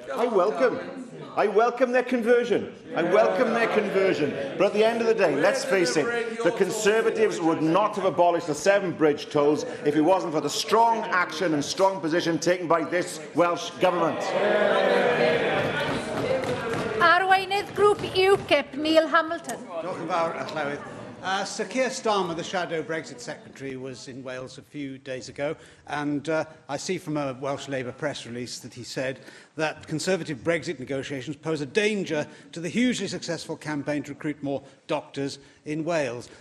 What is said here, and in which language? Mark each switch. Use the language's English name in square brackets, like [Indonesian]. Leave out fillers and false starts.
[English] I welcome their conversion. I welcome their conversion. But at the end of the day, let's face it, the Conservatives would not have abolished the 7 bridge tolls if it wasn't for the strong action and strong position taken by this Welsh Government. [Welsh] Arweinydd Grŵp UKIP, Neil Hamilton. Diolch yn fawr, Llywydd. [English] Sir Keir Starmer, the Shadow Brexit Secretary, was in Wales a few days ago, and I see from a Welsh Labour press release that he said that Conservative Brexit negotiations pose a danger to the hugely successful campaign to recruit more doctors in Wales.